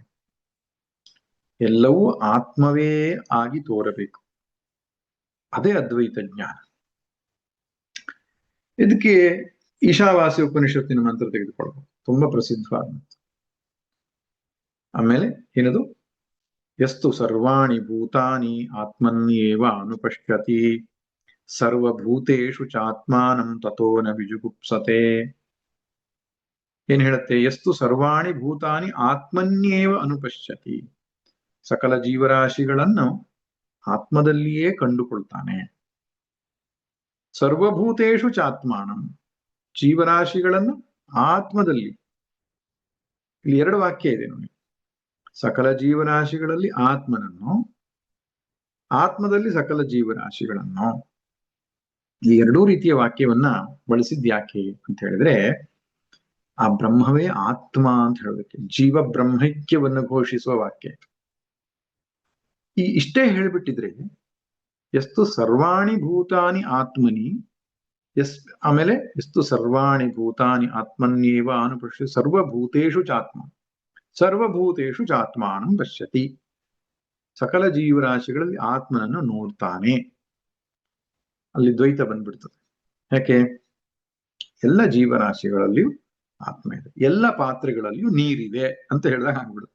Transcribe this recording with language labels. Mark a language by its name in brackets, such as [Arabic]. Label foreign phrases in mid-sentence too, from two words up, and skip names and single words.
[Kannada] ಎಲ್ಲವೂ ಆತ್ಮವೇ ಆಗಿ ತೋರಬೇಕು. ಅದೇ ಅದ್ವೈತ ಜ್ಞಾನ. ಇದಕ್ಕೆ ಈಶಾವಾಸ್ಯ ಉಪನಿಷತ್ತಿನ ಮಂತ್ರ ತೆಗೆದುಕೊಳ್ಬಹುದು, ತುಂಬಾ ಪ್ರಸಿದ್ಧವಾದ. ಆಮೇಲೆ ಏನದು, [Sanskrit] ಯಸ್ತು ಸರ್ವಾಣಿ ಭೂತಾನಿ ಆತ್ಮನ್ಯೇವ ಅನುಪಶ್ಯತಿ ಸರ್ವಭೂತೇಷು ಚಾತ್ಮಾನಂ ತಥೋ ನ ವಿಜುಗುಪ್ಸತೆ. [Kannada] ಏನ್ ಹೇಳುತ್ತೆ? [Sanskrit] ಯಸ್ತು ಸರ್ವಾಣಿ ಭೂತಾನಿ ಆತ್ಮನ್ಯೇವ ಅನುಪಶ್ಯತಿ, [Kannada] ಸಕಲ ಜೀವರಾಶಿಗಳನ್ನು ಆತ್ಮದಲ್ಲಿಯೇ ಕಂಡುಕೊಳ್ತಾನೆ. [Sanskrit] ಸರ್ವಭೂತೇಷು ಚಾತ್ಮಾನಂ, [Kannada] ಜೀವರಾಶಿಗಳನ್ನು ಆತ್ಮದಲ್ಲಿ. ಇಲ್ಲಿ ಎರಡು ವಾಕ್ಯ ಇದೆ ನೋಡಿ. ಸಕಲ ಜೀವರಾಶಿಗಳಲ್ಲಿ ಆತ್ಮನನ್ನು, ಆತ್ಮದಲ್ಲಿ ಸಕಲ ಜೀವರಾಶಿಗಳನ್ನು. ಈ ಎರಡೂ ರೀತಿಯ ವಾಕ್ಯವನ್ನ ಬಳಸಿದ್ಯಾಕೆ ಅಂತ ಹೇಳಿದ್ರೆ, ಆ ಬ್ರಹ್ಮವೇ ಆತ್ಮ ಅಂತ ಹೇಳೋದಕ್ಕೆ, ಜೀವ ಬ್ರಹ್ಮೈಕ್ಯವನ್ನು ಘೋಷಿಸುವ ವಾಕ್ಯ. ಇಷ್ಟೇ ಹೇಳ್ಬಿಟ್ಟಿದ್ರೆ ಎಷ್ಟು [Sanskrit] ಸರ್ವಾಣಿ ಭೂತಾನಿ ಆತ್ಮನಿ, [Kannada] ಆಮೇಲೆ ಎಷ್ಟು [Sanskrit] ಸರ್ವಾಣಿ ಭೂತಾನಿ ಆತ್ಮನ್ಯೇವ ಅನುಪಶ್ಯ ಸರ್ವಭೂತೇಷು ಚಾತ್ಮ, ಸರ್ವಭೂತೇಷು ಚಾತ್ಮಾನಂ ಪಶ್ಯತಿ, [Kannada] ಸಕಲ ಜೀವರಾಶಿಗಳಲ್ಲಿ ಆತ್ಮನನ್ನು ನೋಡ್ತಾನೆ. ಅಲ್ಲಿ ದ್ವೈತ ಬಂದ್ಬಿಡ್ತದೆ. ಯಾಕೆ? ಎಲ್ಲ ಜೀವರಾಶಿಗಳಲ್ಲಿಯೂ ಆತ್ಮ ಇದೆ, ಎಲ್ಲ ಪಾತ್ರೆಗಳಲ್ಲಿಯೂ ನೀರಿದೆ ಅಂತ ಹೇಳಿದಾಗ ಆಗ್ಬಿಡುತ್ತೆ.